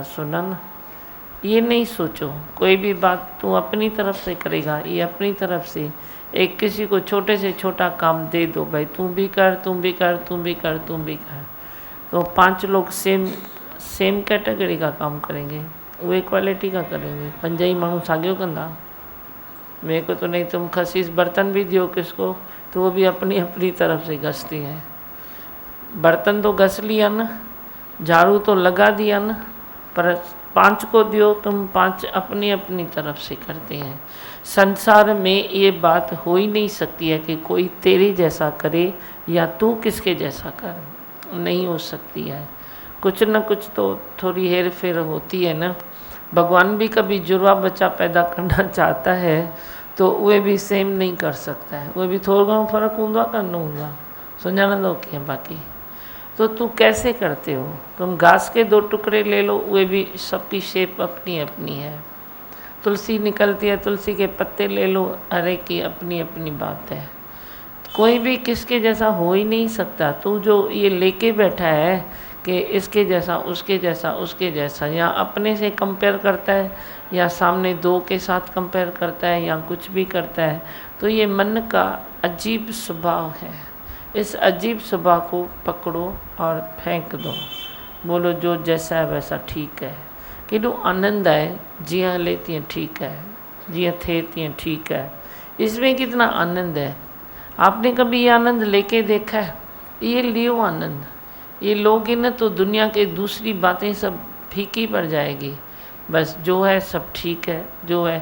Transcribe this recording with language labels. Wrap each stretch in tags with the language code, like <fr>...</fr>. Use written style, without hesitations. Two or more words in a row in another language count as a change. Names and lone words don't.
<hi>सुना ना, ये नहीं सोचो कोई भी बात तू अपनी तरफ से करेगा, ये अपनी तरफ से। एक किसी को छोटे से छोटा काम दे दो, भाई तू भी कर, तुम भी कर, तुम भी कर, तुम भी कर, तो 5 लोग</hi> <en>same category</en> <hi>का काम करेंगे, वे क्वालिटी का करेंगे।</hi> <sd>पंजाई माण्हू साॻियो कंदा,</sd> <hi>मेरे को तो नहीं, तुम खसीस बर्तन भी दियो किसको तो वो भी अपनी अपनी तरफ से घसती हैं। बर्तन तो घस लिया ना, झाड़ू तो लगा दिया ना, पर 5 को दियो तुम, 5 अपनी अपनी तरफ से करते हैं। संसार में ये बात हो ही नहीं सकती है कि कोई तेरे जैसा करे या तू किसके जैसा कर, नहीं हो सकती है। कुछ न कुछ तो थोड़ी हेर फेर होती है ना। भगवान भी कभी जुड़वा बच्चा पैदा करना चाहता है तो वे भी सेम नहीं कर सकता है, वे भी थोड़ा</hi> <sd>घणो फ़र्क हूंदो आहे न हूंदो, सुञाणंदो कीअं बाक़ी।</sd> <hi>तो तू कैसे करते हो? तुम घास के 2 टुकड़े ले लो, वे भी सबकी शेप अपनी अपनी है। तुलसी निकलती है, तुलसी के पत्ते ले लो, हर एक की अपनी अपनी बात है। कोई भी किसके जैसा हो ही नहीं सकता। तू जो ये लेके बैठा है कि इसके जैसा, उसके जैसा, उसके जैसा, या अपने से कंपेयर करता है या सामने 2 के साथ कंपेयर करता है या कुछ भी करता है, तो ये मन का अजीब स्वभाव है। इस अजीब स्वभाव को पकड़ो और फेंक दो, बोलो जो जैसा है वैसा ठीक है।</hi> <sd>केॾो आनंद है, जियां हले तीअं ठीक है, जियां थे तीअं ठीक है।</sd> <hi>इसमें कितना आनंद है। आपने कभी ये आनंद लेके देखा है? ये लियो आनंद, ये लोगे न तो दुनिया के दूसरी बातें सब फीकी पड़ जाएगी। बस जो है सब ठीक है, जो है।</hi>